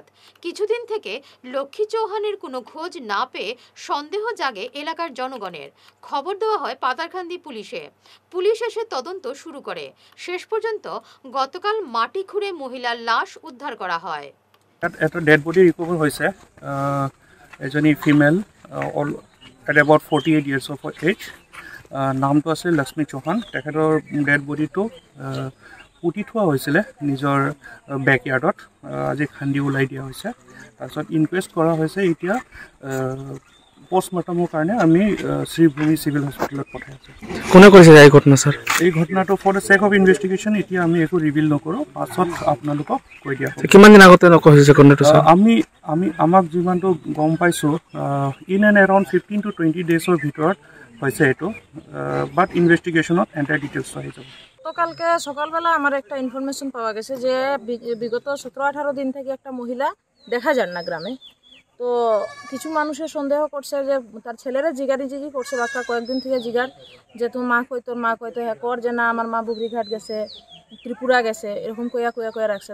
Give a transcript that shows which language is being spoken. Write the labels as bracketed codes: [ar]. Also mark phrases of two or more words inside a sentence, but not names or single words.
[bn] কিছুদিন থেকে লক্ষ্মী চৌহানের কোনো খোঁজ না পেয়ে সন্দেহ জাগে এলাকার জনগণের। খবর দেওয়া হয় পাতারকান্দি পুলিশে। পুলিশ এসে তদন্ত শুরু করে। শেষ পর্যন্ত গতকাল মাটি খুঁড়ে মহিলার লাশ উদ্ধার করা হয়। [en] এটা dead body recover হয়েছে। এজনী female, at about 48 years of age। [as] নামটো আছে লক্ষ্মী চৌহান। তেখেতৰ [en] dead body [as] পুতি থোৱা হৈছিলে নিজৰ বেকয়াৰ্ডত। আজি খান্দি ওলাই দিয়া হৈছে। তাৰপিছত ইনকুৱেষ্ট কৰা হৈছে। এতিয়া পোষ্টমৰ্টমৰ কাৰণে আমি শ্ৰীভূমি [en] civil hospital [as] পঠাই আছোঁ। কোনে কৰিছে এই ঘটনা স্যার? এই ঘটনাটো [en] for the check of investigation [as] এতিয়া আমি একো ৰিভিল নকৰোঁ, পাছত আপোনালোকক কৈ দিয়া হ'ব। কিমান দিন আগতে নকৰা হৈছে ঘটনাটো স্যার? আমাক যিমানটো গম পাইছোঁ [en] in and around 15 to 20 days [as] ভিতৰত হৈছে এইটো, [en] but investigation entire details [as] আহি যাব। [bn] গতকালকে সকালবেলা আমার একটা ইনফরমেশন পাওয়া গেছে যে বিগত 17-18 দিন থেকে একটা মহিলা দেখা যান না গ্রামে। তো কিছু মানুষের সন্দেহ করছে যে তার ছেলেরা জিগারি করছে, বাক্কা কয়েকদিন থেকে জিগার যে তোর মা কইতো হ্যাঁ কর, যে না আমার মা বুগরিঘাট গেছে, ত্রিপুরা গেছে, এরকম কইয়া রাখছে।